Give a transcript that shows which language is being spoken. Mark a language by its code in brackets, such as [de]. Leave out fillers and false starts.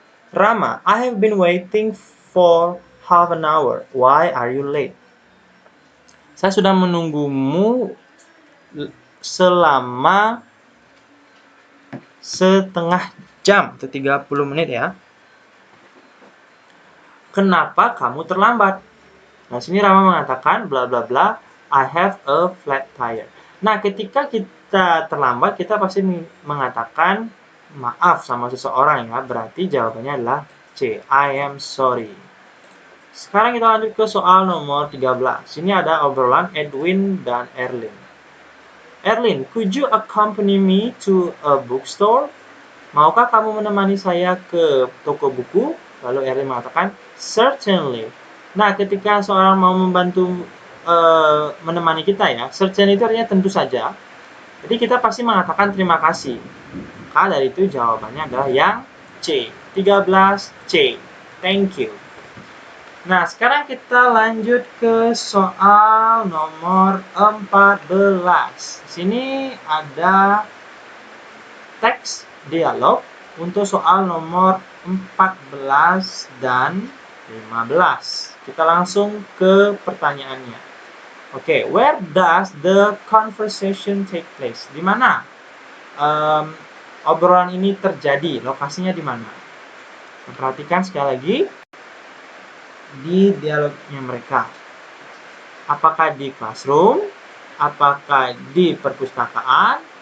[en] Rama, I have been waiting for half an hour. Why are you late? [id] Saya sudah menunggumu selama setengah jam atau 30 menit ya. Kenapa kamu terlambat? Nah, sini Rama mengatakan bla bla bla, [en] I have a flat tire. [id] Nah, ketika kita terlambat, kita pasti mengatakan maaf sama seseorang ya. Berarti jawabannya adalah C, [en] I am sorry. [id] Sekarang kita lanjut ke soal nomor 13. Sini ada obrolan Edwin dan Erlin. [en] Erlin, could you accompany me to a bookstore? [id] Maukah kamu menemani saya ke toko buku? Lalu Erlin mengatakan, certainly. Nah, ketika seorang mau membantu menemani kita ya, certainly itu artinya tentu saja. Jadi kita pasti mengatakan terima kasih. Maka dari itu jawabannya adalah yang C. 13 C. [en] Thank you. [id] Nah, sekarang kita lanjut ke soal nomor 14. Di sini ada teks dialog untuk soal nomor 14 dan 15. Kita langsung ke pertanyaannya. [en] Oke, where does the conversation take place? [id] Di mana obrolan ini terjadi? Lokasinya di mana? Perhatikan sekali lagi di dialognya mereka. Apakah di classroom? Apakah di perpustakaan?